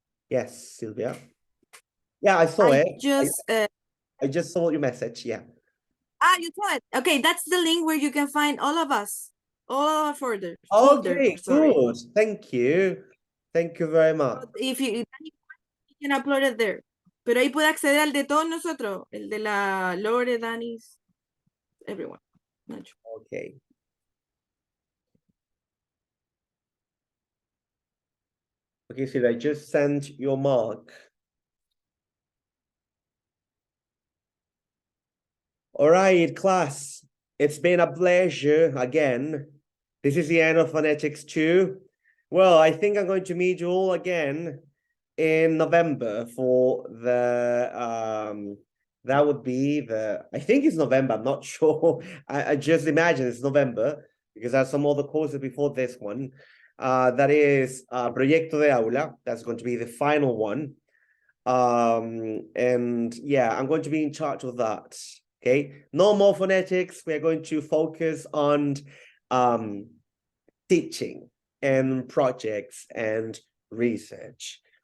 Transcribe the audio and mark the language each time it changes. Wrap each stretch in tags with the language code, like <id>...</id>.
<en>Yes, Sylvia. Yeah, I saw it. I just saw your message. Yeah. you saw it. Okay, that's the link where you can find all of us, all of our folders. Okay, Sorry. good. Thank you. Thank you very much. But if you can upload it there.</en> <es>Pero ahí puede acceder al de todos nosotros, el de la Lore, Danis,</es> <en>everyone. Nacho. Okay. Okay, so I just sent your mark. All right, class. It's been a pleasure again. This is the end of Phonetics 2. Well, I think I'm going to meet you all again in November for the that would be I think it's November, I'm not sure. I just imagine it's November because there's some other courses before this one. That is Proyecto de Aula. That's going to be the final one. And yeah, I'm going to be in charge of that. Okay, no more phonetics. We're going to focus on teaching and projects and research.</en>